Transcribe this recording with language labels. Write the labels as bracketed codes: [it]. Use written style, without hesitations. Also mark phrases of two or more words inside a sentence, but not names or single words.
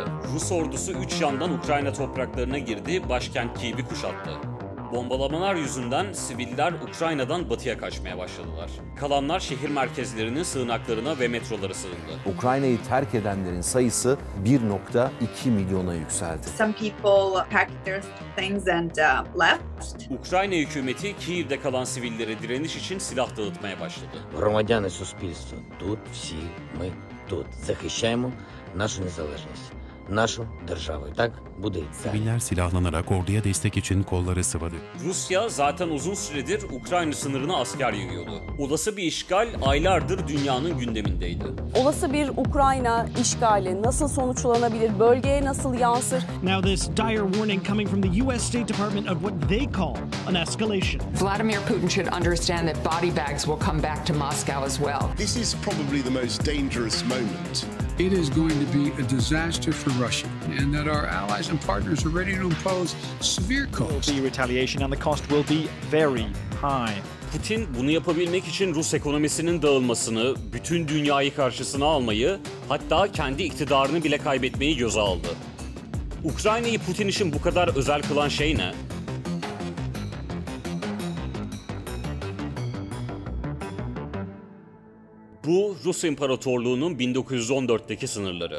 [tr] Rus ordusu 3 yandan Ukrayna topraklarına girdi, başkent Kiev'i kuşattı. Bombalamalar yüzünden siviller Ukrayna'dan batıya kaçmaya başladılar. Kalanlar şehir merkezlerinin sığınaklarına ve metrolara sığındı. Ukrayna'yı terk edenlerin sayısı 1,2 milyona yükseldi. [en] Some people packed their things and left. [tr] Ukrayna hükümeti Kiev'de kalan sivillere direniş için silah dağıtmaya başladı. [uk] Громадяни суспільства, тут всі ми тут захищаємо нашу незалежність, нашу державу. Так буде. [tr] Siviller silahlanarak orduya destek için kolları sıvadı. Rusya zaten uzun süredir Ukrayna sınırına asker yığıyordu. Olası bir işgal aylardır dünyanın gündemindeydi. Olası bir Ukrayna işgali nasıl sonuçlanabilir, bölgeye nasıl yansır? [en] Now this dire warning coming from the US State Department of what they call an escalation. Vladimir Putin should understand that body bags will come back to Moscow as well. This is probably the most dangerous moment. It is going to be a disaster for Russia, and that our allies and partners are ready to impose severe costs. The retaliation and the cost will be very high. [tr] Putin bunu yapabilmek için Rus ekonomisinin dağılmasını, bütün dünyayı karşısına almayı, hatta kendi iktidarını bile kaybetmeyi göze aldı. Ukrayna'yı Putin için bu kadar özel kılan şey ne? Bu, Rus İmparatorluğu'nun 1914'teki sınırları.